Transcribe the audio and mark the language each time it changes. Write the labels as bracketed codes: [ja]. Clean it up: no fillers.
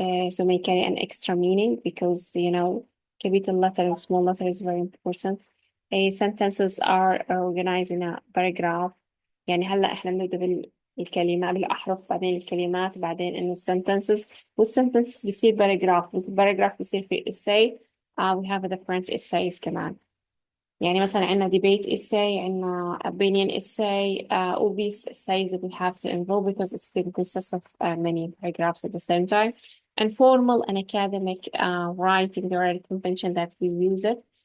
[en] So may carry an extra meaning because, capital letter and small letter is very important. Sentences are organized in a paragraph. [ar] يعني هلا احنا بنبدأ بالكلمات بالأحرف، بعدين الكلمات، بعدين إنه sentences، والsentences بيصير paragraph، والparagraph بيصير في essay. [en] We have different essays [ar] كمان. يعني مثلا عندنا [en] debate essay, [ar] عندنا [en] opinion essay, all these essays that we have to involve because it's been consists of many paragraphs at the same time. And formal and academic writing, there are a convention that we use it.